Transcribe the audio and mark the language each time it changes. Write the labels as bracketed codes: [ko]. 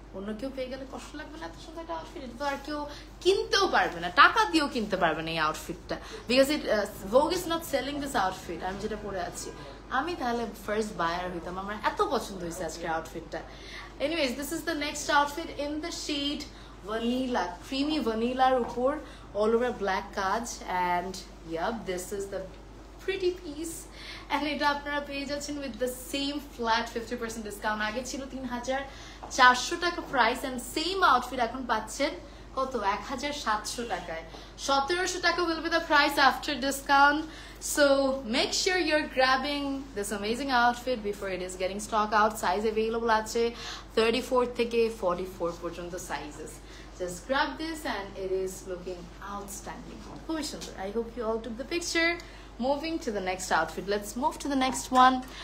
[bn] অন্য কেউ পেয়ে গেলে কষ্ট লাগবে না? এত সুন্দর একটা আউটফিট, এটা তো আর কেউ কিনতেও পারবে না, টাকা দিয়েও কিনতে পারবে না এই আউটফিটটা, [en] Because Vogue is not selling this outfit. [bn] আমি যেটা পরে আছি, আমি তাহলে ফার্স্ট বায়ার হইতাম, আমার এত পছন্দ হয়েছে আজকের আউটফিটটা। [en] Anyways, this is the next outfit in the shade vanilla, creamy vanilla উপর all over black কাজ, and yep, this is the pretty piece. And [bn] এটা আপনারা পেয়ে যাচ্ছেন [en] with the same flat 50% discount. [bn] আগে ছিল 3400 টাকা প্রাইস, [en] and same outfit [bn] এখন পাচ্ছেন কত? [en] 1700 টাকায়। 1700 টাকা will be the price after discount. So make sure you're grabbing this amazing outfit before it is getting stock out. [bn] Size available আছে 34 থেকে 44 পর্যন্ত sizes. [en] Just grab this and it is looking outstanding. [bn] খুবই সুন্দর। [en] I hope you all took the picture. Moving to the next outfit. Let's move to the next one.